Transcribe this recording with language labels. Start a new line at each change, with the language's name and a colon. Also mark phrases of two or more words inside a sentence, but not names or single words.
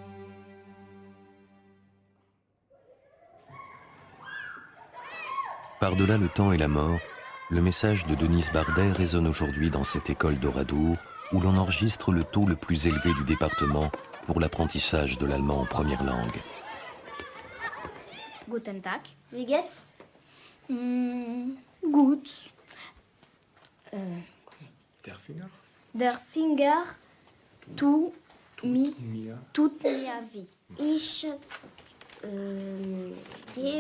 French: Par-delà le temps et la mort, le message de Denise Bardet résonne aujourd'hui dans cette école d'Oradour, où l'on enregistre le taux le plus élevé du département pour l'apprentissage de l'allemand en première langue.
German: Guten Tag, wie geht's? Gut. Der Finger? Der Finger tut mir weh. Ich gehe